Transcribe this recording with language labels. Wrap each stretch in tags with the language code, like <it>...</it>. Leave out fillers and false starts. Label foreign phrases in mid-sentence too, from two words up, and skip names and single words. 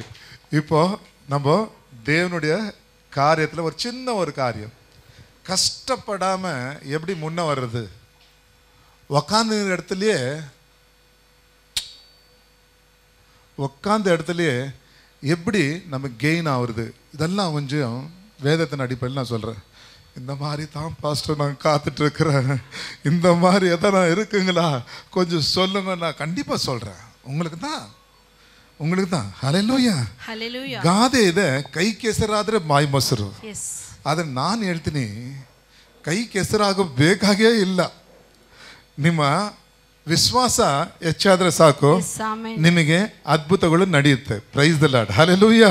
<ta>இப்போ நம்ம தேவனுடைய காரியத்தில் ஒரு சின்ன ஒரு காரியம், கஷ்டப்படாமல் எப்படி முன்ன வர்றது, உக்காந்த இடத்துலையே எப்படி நம்ம கெயின் ஆகுறது, இதெல்லாம் கொஞ்சம் வேதத்தின் அடிப்படையில் நான் சொல்கிறேன். இந்த மாதிரி தான் பாஸ்டர் நான் காத்துட்ருக்கிறேன், இந்த மாதிரி எதனா இருக்குங்களா கொஞ்சம் சொல்லுங்க. நான் கண்டிப்பாக சொல்கிறேன். உங்களுக்கு தான் ಹಲ್ಲೇಲೂಯಾ.</ta> <kn>ಗಾದೆ ಇದೆ, ಕೈ ಕೆಸರಾದರೆ ಬಾಯಿ ಮೊಸರು. ಆದರೆ ನಾನು ಹೇಳ್ತೀನಿ, ಕೈ ಕೆಸರಾಗಬೇಕಾಗೇ ಇಲ್ಲ. ನಿಮ್ಮ ವಿಶ್ವಾಸ ಹೆಚ್ಚಾದ್ರೆ ಸಾಕು,</kn> <en>Yes, amen.</en> <kn>ನಿಮಗೆ ಅದ್ಭುತಗಳು ನಡೆಯುತ್ತೆ.</kn> <en>Praise the Lord,</en> <kn>ಹಲ್ಲೆಲೂಯಾ.</kn>